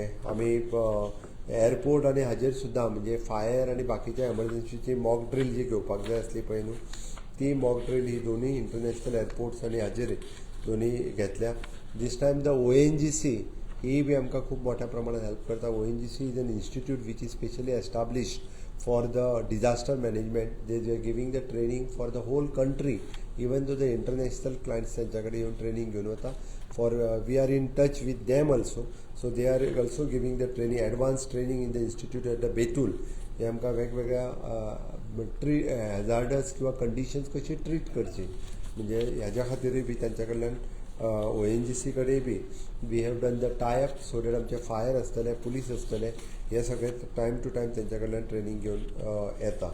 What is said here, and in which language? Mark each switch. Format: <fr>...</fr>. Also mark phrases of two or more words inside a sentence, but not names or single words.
<kok>आमी एअरपोर्ट आनी हाजेर सुद्दां म्हणजे फायर आनी बाकीच्या एमर्जन्सीची</kok> <en>mock drill</en> <kok>जी घेवपाक जाय आसली पळय न्हू ती</kok> <en>mock drill</en> <kok>ही दोनूय</kok> <en>international airports</en> <kok>आनी हाजेर दोनूय घेतल्या.</kok> <en>This time the ONGC</en> <kok>ही बी आमकां खूब मोठ्या प्रमाणात हेल्प करता.</kok> <en>ONGC is an institute which is specially established for the disaster management. They are giving the training for the whole country, even though the international clients</en> <kok>त्यांच्याकडे येऊन ट्रेनिंग घेऊन वता.</kok> <en>For we are in touch with them also, so they are also giving the training, advanced training in the institute at the Betul.</en> <kok>हे आमकां वेगवेगळ्या हॅजार्डस किंवा कंडिशन्स कशी ट्रीट करची म्हणजे ह्याच्या खातीरय बी त्यांच्या कडल्यान ONGC कडेन बी</kok> <en>We have done the tie-up so that</en> <kok>आमचे फायर आसतले, पुलीस आसतले हे सगळे</kok> <en>time to time</en> <kok>त्यांच्या कडल्यान ट्रेनिंग घेवन येता.</kok>